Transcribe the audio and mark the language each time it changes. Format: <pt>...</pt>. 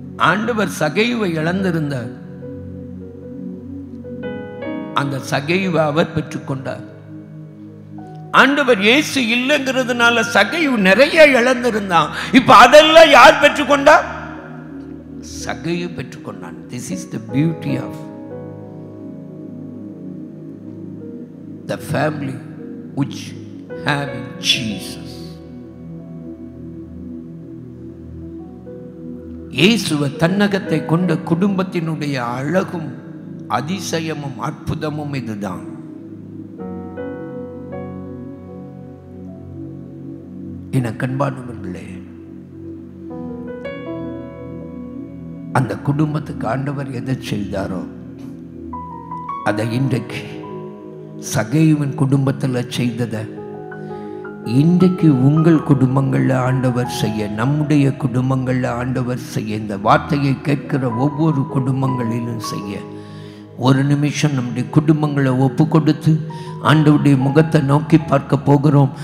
<ta>ஆண்டவர் சகைவை இழந்திருந்தார், அந்த சகைவை அவர் பெற்றுக்கொண்டார். ஆண்டவர் இயேசு இல்லைங்கிறதுனால சகைவு நிறைய இழந்திருந்தான். இப்ப அதெல்லாம் யார் பெற்றுக்கொண்டா? சகைவு பெற்றுக்கொண்டான்.</ta> <en>This is the beauty of the family which have in Jesus.</en> <ta>இயேசுவை தன்னகத்தை கொண்ட குடும்பத்தினுடைய அழகும் அதிசயமும் அற்புதமும் இதுதான். என கண்பானவர்களே, அந்த குடும்பத்துக்கு ஆண்டவர் எதை செய்தாரோ அதை இன்றைக்கு சகைவின் குடும்பத்தில் செய்ததை இன்றைக்கு உங்கள் குடும்பங்களில் ஆண்டவர் செய்ய, நம்முடைய குடும்பங்களில் ஆண்டவர் செய்ய, இந்த வார்த்தையை கேட்கிற ஒவ்வொரு குடும்பங்களிலும் செய்ய, ஒரு நிமிஷம் நம்முடைய குடும்பங்களை ஒப்பு கொடுத்து ஆண்டவருடைய முகத்தை நோக்கி பார்க்க போகிறோம்.</ta>